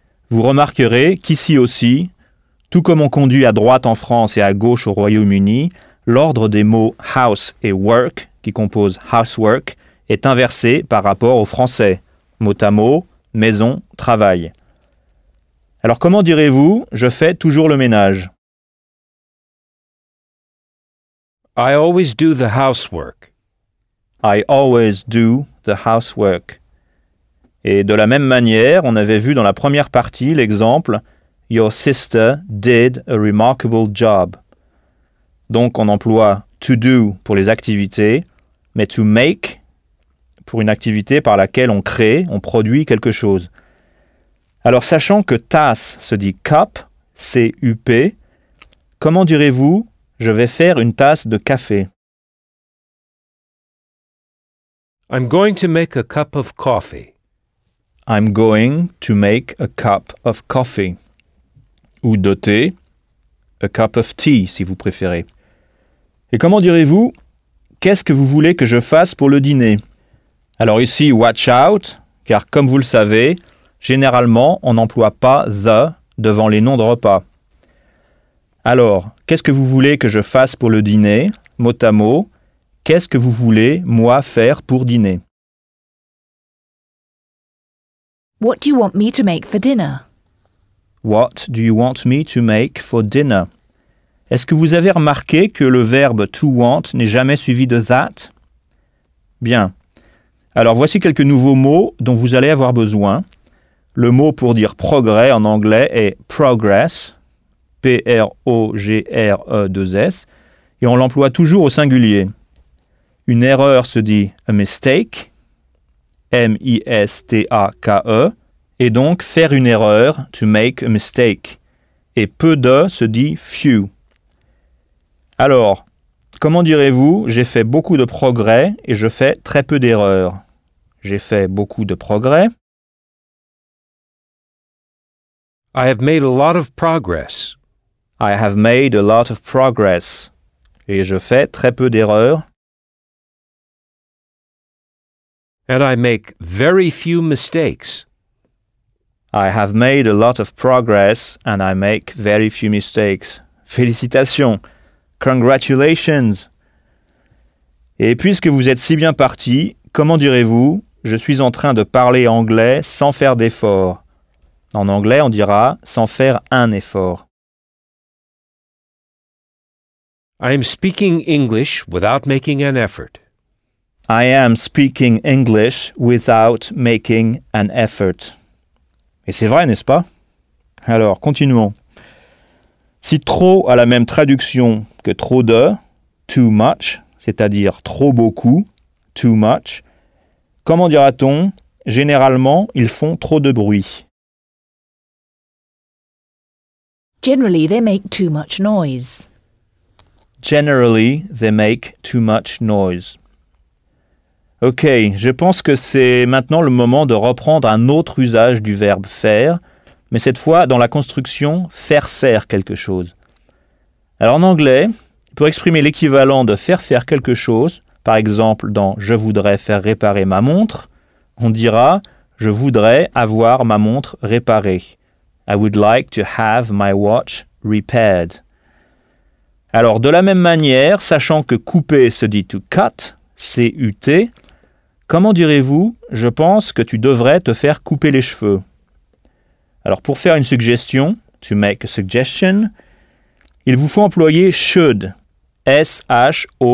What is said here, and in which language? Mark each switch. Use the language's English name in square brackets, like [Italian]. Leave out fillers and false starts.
[French] Vous remarquerez qu'ici aussi, tout comme on conduit à droite en France et à gauche au Royaume-Uni, l'ordre des mots house et work, qui composent housework, est inversé par rapport au français. Mot à mot, maison, travail. Alors comment direz-vous « je fais toujours le ménage » [English] I always do the housework. I always do the housework. [French] Et de la même manière, on avait vu dans la première partie l'exemple « [English] Your sister did a remarkable job ». [French] Donc on emploie « to do » pour les activités, mais « to make » pour une activité par laquelle on crée, on produit quelque chose. Alors sachant que « tasse » se dit « cup », C-U-P, comment direz-vous « je vais faire une tasse de café » [English] I'm going to make a cup of coffee. I'm going to make a cup of coffee. [French] Ou doté, [English] a cup of tea, [French] si vous préférez. Et comment direz-vous, qu'est-ce que vous voulez que je fasse pour le dîner? Alors ici, [English] watch out, [French] car comme vous le savez, généralement, on n'emploie pas the devant les noms de repas. Alors, qu'est-ce que vous voulez que je fasse pour le dîner? Mot à mot, qu'est-ce que vous voulez, moi, faire pour dîner? [English] What do you want me to make for dinner? What do you want me to make for dinner? [French] Est-ce que vous avez remarqué que le verbe to want n'est jamais suivi de that? Bien. Alors voici quelques nouveaux mots dont vous allez avoir besoin. Le mot pour dire progrès en anglais est progress, P-R-O-G-R-E-2-S, et on l'emploie toujours au singulier. Une erreur se dit a mistake, M-I-S-T-A-K-E, et donc faire une erreur, [English] to make a mistake. [French] Et peu de se dit few. Alors, comment direz-vous, j'ai fait beaucoup de progrès et je fais très peu d'erreurs. J'ai fait beaucoup de progrès. [English] I have made a lot of progress. I have made a lot of progress. [French] Et je fais très peu d'erreurs. [English] And I make very few mistakes. I have made a lot of progress and I make very few mistakes. [French] Félicitations. [English] Congratulations. [French] Et puisque vous êtes si bien parti, comment direz-vous « je suis en train de parler anglais sans faire d'effort » En anglais, on dira « sans faire un effort ». [English] I am speaking English without making an effort. I am speaking English without making an effort. [French] Et c'est vrai, n'est-ce pas? Alors, continuons. Si trop a la même traduction que trop de, too much, c'est-à-dire trop beaucoup, too much, comment dira-t-on? Généralement, ils font trop de bruit. [English] Generally, they make too much noise. Generally, they make too much noise. [French] Ok, je pense que c'est maintenant le moment de reprendre un autre usage du verbe faire, mais cette fois dans la construction faire quelque chose. Alors en anglais, pour exprimer l'équivalent de faire quelque chose, Par exemple, dans « Je voudrais faire réparer ma montre », on dira « Je voudrais avoir ma montre réparée ». [English] I would like to have my watch repaired. [French] Alors, de la même manière, sachant que couper se dit to cut, C-U-T, comment direz-vous « Je pense que tu devrais te faire couper les cheveux ». Alors, pour faire une suggestion, to make a suggestion, il vous faut employer « should », S-H-O-U-L-D.